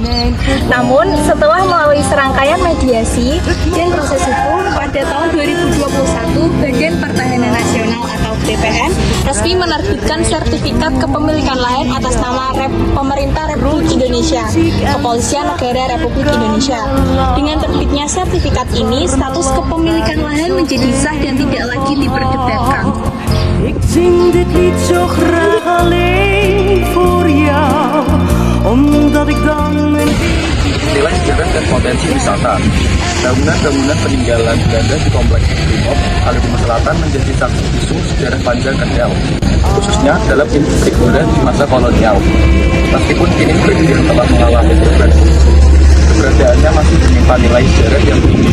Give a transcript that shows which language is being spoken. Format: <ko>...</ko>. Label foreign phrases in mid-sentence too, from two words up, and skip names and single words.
<id>Namun, setelah melalui serangkaian mediasi dan proses hukum, pada tahun 2021, Badan Pertahanan Nasional atau BPN resmi menerbitkan sertifikat kepemilikan lahan atas nama Pemerintah Republik Indonesia, Kepolisian Negara Republik Indonesia. Dengan terbitnya sertifikat ini, status kepemilikan lahan menjadi sah dan tidak lagi diperdebatkan.</id> <nl>Ik zing dit lied zo graag alleen voor jou, omdat ik dan een beetje</nl> <id>nilai sejarah dan potensi wisata. Bangunan-bangunan peninggalan Belanda di kompleks Brimob, Kalimantan Selatan menjadi saksi bisu sejarah panjang Kendal, khususnya dalam industri gula di masa kolonial. Meskipun kini Brimob telah mengalami progres, keberadaannya masih menyimpan nilai sejarah yang tinggi.</id>